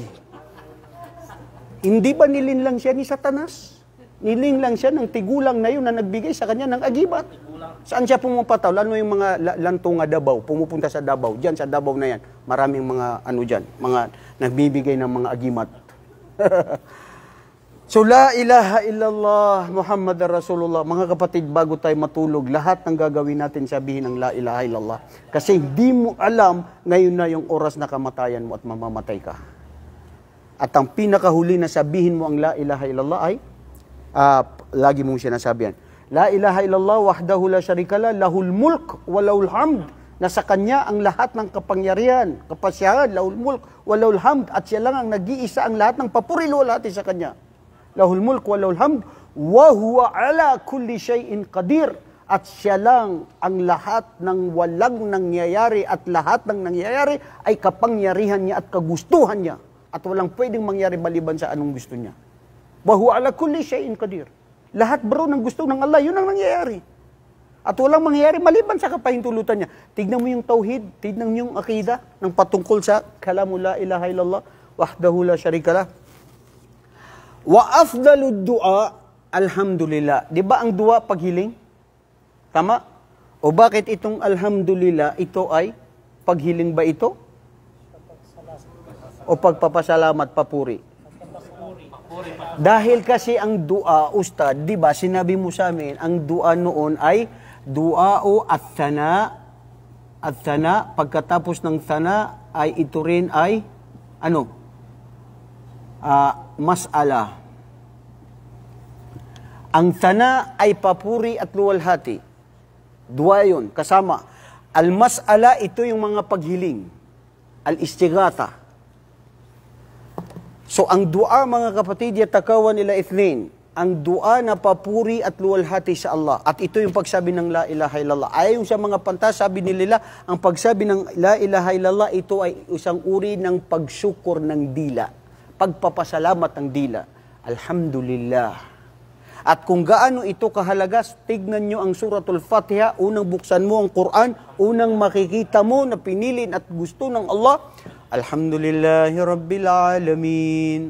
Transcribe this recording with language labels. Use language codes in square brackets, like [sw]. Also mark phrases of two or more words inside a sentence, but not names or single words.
[tl] Hindi ba nilin lang siya ni Satanas? Nilin lang siya ng tigulang na yun na nagbigay sa kanya ng agimat. Saan siya pumapataw? Lalo yung mga lantong Davao, pumupunta sa Davao. Diyan sa Davao na yan, maraming mga ano dyan, mga nagbibigay ng mga agimat. So, [ar] لا إله إلا الله محمد رسول الله. [tl] Mga kapatid, bago tayo matulog, lahat ng gagawin natin sabihin ng [ar] لا إله إلا الله. [tl] Kasi hindi mo alam, ngayon na yung oras na kamatayan mo at mamamatay ka. At ang pinakahuli na sabihin mo ang [ar] لا إله إلا الله [tl] ay, lagi mong sinasabihan, [ar] لا إله إلا الله وحده لا شريك له له الملك وله الحمد. [tl] Nasa kanya ang lahat ng kapangyarihan, kapasyahan, [ar] له الملك وله الحمد. [tl] At siya lang ang nag-iisa ang lahat ng papuri luwalhati sa kanya. [ar] له الملك وله الحمد وهو على كل شيء قدير. [tl] At siya lang ang lahat ng walang nangyayari at lahat ng nangyayari ay kapangyarihan niya at kagustuhan niya. At walang pwedeng mangyari maliban sa anong gusto niya. [ar] وهو على كل شيء قدير. [tl] Lahat bro ng gusto ng Allah, yun ang nangyayari. At walang mangyayari maliban sa kapahintulutan niya. Tignan mo yung tauhid, tignan mo yung akida ng patungkol sa [ar] كلمة لا إله إلا الله وحده لا شريك له. وأفضل الدعاء الحمد لله. [tl] Di ba ang dua paghiling? Tama? O bakit itong alhamdulillah, ito ay paghiling ba ito? O pagpapasalamat, papuri? Dahil kasi ang dua, ustad, di ba, sinabi mo sa amin, ang dua noon ay [ar] دعاء الثناء. [tl] At-thana, pagkatapos ng thana, ay ito rin ay, ano? Mas'ala. Ang thana ay papuri at luwalhati. Dua yun, kasama. Al-mas'ala, ito yung mga paghiling. Al-istighatha. So, ang dua, mga kapatid, yatakawan nila ithnain. Ang dua na papuri at luwalhati sa Allah. At ito yung pagsabi ng [ar] لا إله إلا الله. [tl] Ayon sa mga pantas, sabi nila, ang pagsabi ng [ar] لا إله إلا الله, [tl] ito ay isang uri ng pagsyukur ng dila. Pagpapasalamat ng dila. Alhamdulillah. At kung gaano ito kahalaga, tignan nyo ang suratul Fatiha, unang buksan mo ang Quran, unang makikita mo na pinilin at gusto ng Allah, [ar] الحمد لله رب العالمين.